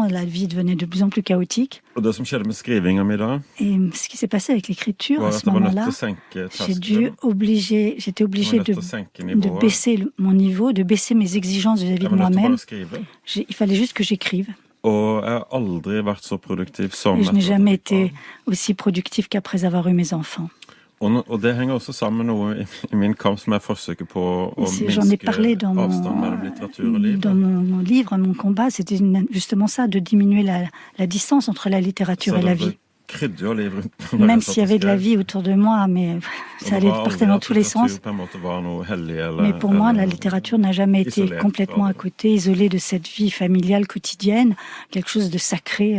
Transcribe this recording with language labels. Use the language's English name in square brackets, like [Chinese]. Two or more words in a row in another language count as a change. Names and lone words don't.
[French] La vie devenait de plus en plus chaotique. Et ce qui s'est passé avec l'écriture à ce moment-là, j'étais obligée de baisser mon niveau, de baisser mes exigences vis-à-vis de moi-même. Il fallait juste que j'écrive. Et je n'ai jamais été aussi productive qu'après avoir eu mes enfants. [Norwegian] Og det henger også sammen med noe i min kamp som er forsøket på å minske avstand mellom litteratur og liv. [French] Dans mon livre, Mon combat, c'était justement ça, de diminuer la distance entre la littérature et la vie. Même s'il y avait de la vie autour de moi, mais ça allait partir dans tous les sens. Mais pour moi, la littérature n'a jamais été complètement à côté, isolée de cette vie familiale quotidienne, quelque chose de sacré.